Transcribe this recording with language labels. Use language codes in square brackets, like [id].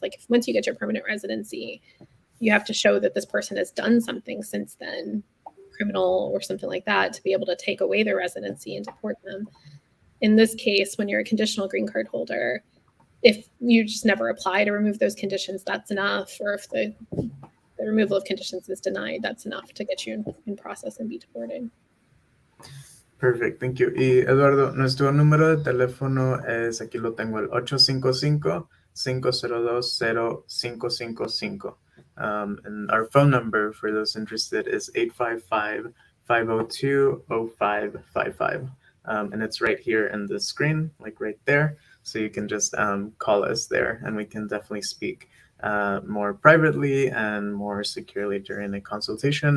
[en] Like once you get your permanent residency, you have to show that this person has done something since then, criminal or something like that, to be able to take away their residency and deport them. In this case, when you're a conditional green card holder, if you just never apply to remove those conditions, that's enough. Or if the removal of conditions is denied, that's enough to get you in process and be deported. Perfect, thank you. [es] Y Eduardo, nuestro número de teléfono es, aquí lo tengo, el 855-502-0555. [en] And our phone number for those interested is 855-502-0555. And it's right here in the screen, like right there. So you can just call us there and we can definitely speak more privately and more securely during the consultation.